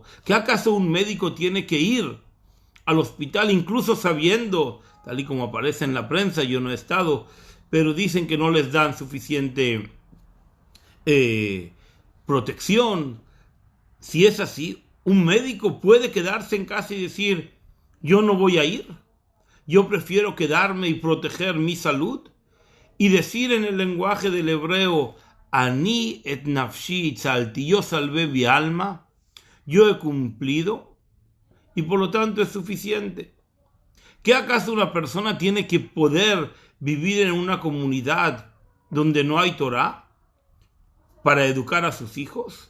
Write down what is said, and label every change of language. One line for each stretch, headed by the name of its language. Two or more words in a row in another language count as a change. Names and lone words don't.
Spanish: ¿Qué acaso un médico tiene que ir al hospital, incluso sabiendo, tal y como aparece en la prensa, yo no he estado, pero dicen que no les dan suficiente protección? Si es así, un médico puede quedarse en casa y decir: yo no voy a ir, yo prefiero quedarme y proteger mi salud, y decir en el lenguaje del hebreo:
Hebrew: אני את נפשי הצלתי,
Spanish: yo salvé mi alma, yo he cumplido, y por lo tanto es suficiente. ¿Qué acaso una persona tiene que poder vivir en una comunidad donde no hay Torah para educar a sus hijos?